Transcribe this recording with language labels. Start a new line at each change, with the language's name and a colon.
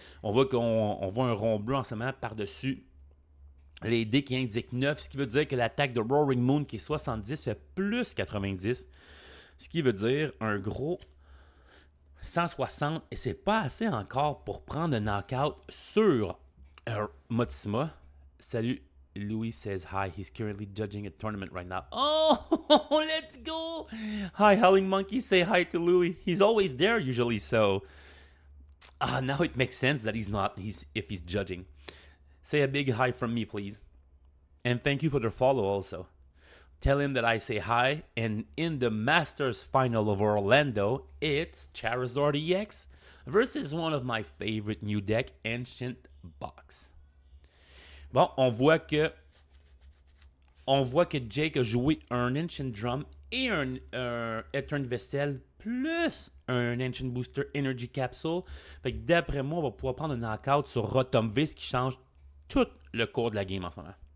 French: On voit qu'on voit un rond bleu en ce moment par-dessus les dés qui indiquent 9, ce qui veut dire que l'attaque de Roaring Moon qui est 70 fait plus 90. Ce qui veut dire un gros 160 et c'est pas assez encore pour prendre un knockout sur Motsima.
English: Salut, Louis says hi. He's currently judging a tournament right now. Oh, let's go! Hi, Howling Monkey. Say hi to Louis. He's always there usually, so now it makes sense that he's not. If he's judging. Say a big hi from me, please, and thank you for the follow also. Tell him that I say hi, and in the Masters Final of Orlando, it's Charizard EX versus one of my favorite new deck, Ancient Box.
French: Bon, on voit que Jake a joué un Ancient Drum et un Etern Vessel plus un Ancient Booster Energy Capsule. Fait que d'après moi, on va pouvoir prendre un knockout sur Rotom V, ce qui change tout le cours de la game en ce moment.